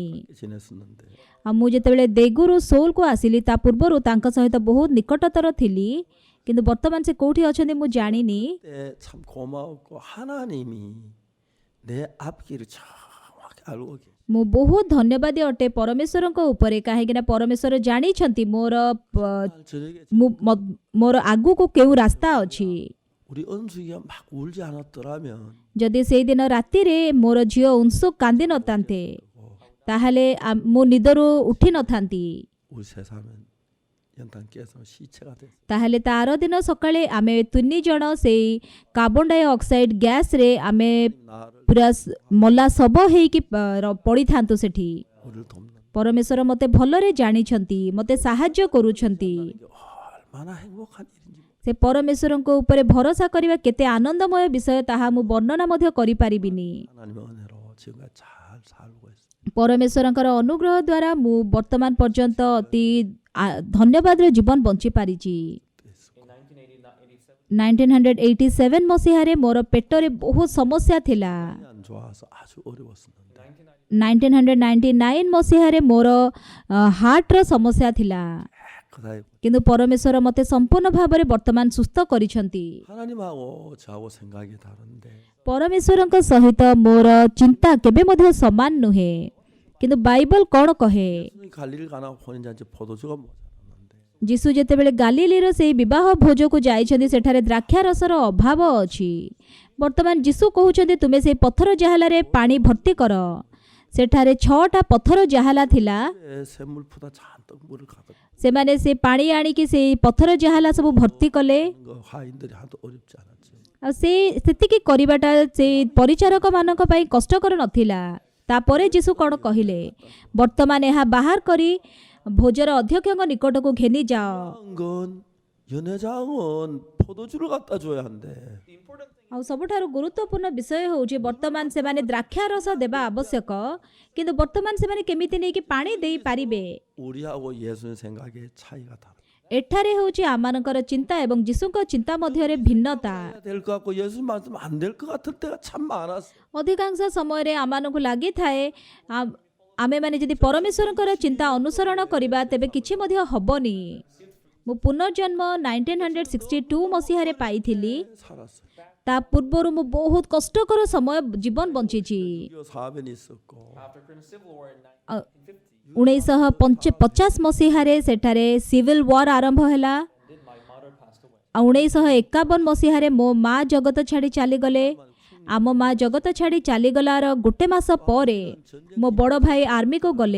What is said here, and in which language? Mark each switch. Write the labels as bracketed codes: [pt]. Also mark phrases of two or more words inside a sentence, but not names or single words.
[ko] 지냈었는데 [or] ଆଉ ମୁଁ ଯେତେବେଳେ ଦେଗୁରୁ ସୋଲକୁ ଆସିଲି ତା ପୂର୍ବରୁ ତାଙ୍କ ସହିତ ବହୁତ ନିକଟତର ଥିଲି, କିନ୍ତୁ ବର୍ତ୍ତମାନ ସେ କେଉଁଠି ଅଛନ୍ତି ମୁଁ ଜାଣିନି। [ko] 그때 참 고마웠고 하나님이 내 앞길을 정확히 알고 계세요. [or] ମୁଁ ବହୁତ ଧନ୍ୟବାଦୀ ଅଟେ ପରମେଶ୍ୱରଙ୍କ ଉପରେ, କାହିଁକିନା ପରମେଶ୍ୱର ଜାଣିଛନ୍ତି ମୋର ଆଗକୁ କେଉଁ ରାସ୍ତା ଅଛି। [ko] 우리 은숙이가 막 울지 않았더라면 [or] ଯଦି ସେଇଦିନ ରାତିରେ ମୋର ଝିଅ ଉନ୍ସୁକ କାନ୍ଦି ନଥାନ୍ତେ ତାହେଲେ ମୁଁ ନିଦରୁ ଉଠି ନଥାନ୍ତି। [ko] 우리 세상은 연탄께서 시체가 됐어요. [or] ତାହେଲେ ତା ଆର ଦିନ ସକାଳେ ଆମେ 3 ଜଣ ସେଇ [en] carbon dioxide gas [or] ଆମେ [ko] 나를 [or] ପୁରା ମଲା ଶବ ହେଇକି ପଡ଼ିଥାନ୍ତୁ ସେଠି। [ko] 우리를 돕는 [or] ପରମେଶ୍ୱର ମୋତେ ଭଲରେ ଜାଣିଛନ୍ତି, ମୋତେ ସାହାଯ୍ୟ କରୁଛନ୍ତି। [ko] 게 얼마나 행복한 일인지. [or] ସେ ପରମେଶ୍ୱରଙ୍କ ଉପରେ ଭରସା କରିବା କେତେ ଆନନ୍ଦମୟ ବିଷୟ ତାହା ମୁଁ ବର୍ଣ୍ଣନା ମଧ୍ୟ କରିପାରିବିନି। [ko] 하나님의 은혜로 지금까지 잘 살고 있어요. [or] ପରମେଶ୍ୱରଙ୍କର ଅନୁଗ୍ରହ ଦ୍ୱାରା ମୁଁ ବର୍ତ୍ତମାନ ପର୍ଯ୍ୟନ୍ତ ଅତି ଧନ୍ୟବାଦର ଜୀବନ ବଞ୍ଚିପାରିଛି। 1987 ମସିହାରେ ମୋର ପେଟରେ ବହୁତ ସମସ୍ୟା ଥିଲା। [ko] 안 좋아서 아주 어려웠었는데 [or] 1999 ମସିହାରେ ମୋର ହାର୍ଟର ସମସ୍ୟା ଥିଲା, [ko] 그다음에 [or] କିନ୍ତୁ ପରମେଶ୍ୱର ମୋତେ ସମ୍ପୂର୍ଣ୍ଣ ଭାବରେ ବର୍ତ୍ତମାନ ସୁସ୍ଥ କରିଛନ୍ତି। [ko] 하나님하고 저하고 생각이 다른데 [or] ପରମେଶ୍ୱରଙ୍କ ସହିତ ମୋର ଚିନ୍ତା କେବେ ମଧ୍ୟ ସମାନ ନୁହେଁ, କିନ୍ତୁ ବାଇବଲ କ'ଣ କହେ? [ko] 갈릴리 가나 혼인잔치 포도주가 모자랐는데 [or] ଯୀଶୁ ଯେତେବେଳେ ଗାଲିଲିର ସେହି ବିବାହ ଭୋଜକୁ ଯାଇଛନ୍ତି ସେଠାରେ ଦ୍ରାକ୍ଷାରସର ଅଭାବ ଅଛି। ବର୍ତ୍ତମାନ ଯୀଶୁ କହୁଛନ୍ତି ତୁମେ ସେହି ପଥର ଜାହାଲାରେ ପାଣି ଭର୍ତ୍ତି କର। ସେଠାରେ 6ଟା ପଥର ଜାହାଲା ଥିଲା। [ko] 샘물보다 잔뜩 물을 가득 [or] ସେମାନେ ସେ ପାଣି ଆଣିକି ସେଇ ପଥର ଜାହାଲା ସବୁ ଭର୍ତ୍ତି କଲେ। [ko] 거 화인들이 하도 어렵지 않았지. [or] ଆଉ ସେତିକି କରିବାଟା ସେ ପରିଚାରକମାନଙ୍କ ପାଇଁ କଷ୍ଟକର ନଥିଲା। ତାପରେ ଯୀଶୁ କ'ଣ କହିଲେ? ବର୍ତ୍ତମାନ ଏହା ବାହାର କରି ଭୋଜର ଅଧ୍ୟକ୍ଷଙ୍କ ନିକଟକୁ ଘେନି ଯାଅ। [ko] 건 연회장은 포도주를 갖다 줘야 한대. [or] ଆଉ ସବୁଠାରୁ ଗୁରୁତ୍ୱପୂର୍ଣ୍ଣ ବିଷୟ ହେଉଛି ବର୍ତ୍ତମାନ ସେମାନେ ଦ୍ରାକ୍ଷାରସ ଦେବା ଆବଶ୍ୟକ, କିନ୍ତୁ ବର୍ତ୍ତମାନ ସେମାନେ କେମିତି ନେଇକି ପାଣି ଦେଇପାରିବେ? [ko] 우리하고 예수님 생각의 차이가 다르다. [or] ଏଠାରେ ହେଉଛି ଆମମାନଙ୍କର ଚିନ୍ତା ଏବଂ ଯୀଶୁଙ୍କ ଚିନ୍ତା ମଧ୍ୟରେ ଭିନ୍ନତା। [ko] 될 것 같고 예수님 말씀 안 될 것 같을 때가 참 많았어. [or] ଅଧିକାଂଶ ସମୟରେ ଆମମାନଙ୍କୁ ଲାଗିଥାଏ ଆମେମାନେ ଯଦି ପରମେଶ୍ୱରଙ୍କର ଚିନ୍ତା ଅନୁସରଣ କରିବା ତେବେ କିଛି ମଧ୍ୟ ହବନି। ମୁଁ ପୁନର୍ଜନ୍ମ 1962 ମସିହାରେ ପାଇଥିଲି। [ko] 살았어. [or] ତା ପୂର୍ବରୁ ମୁଁ ବହୁତ କଷ୍ଟକର ସମୟ ଜୀବନ ବଞ୍ଚିଛି। [ko] 사변이 있었고 [or] 1950 ମସିହାରେ ସେଠାରେ [en] civil war [or] ଆରମ୍ଭ ହେଲା। 1951 ମସିହାରେ ମୋ ମା ଜଗତ ଛାଡ଼ି ଚାଲିଗଲେ। ଆମ ମା ଜଗତ ଛାଡ଼ି ଚାଲିଗଲାର ଗୋଟେ ମାସ ପରେ ମୋ ବଡ଼ ଭାଇ ଆର୍ମିକୁ ଗଲେ।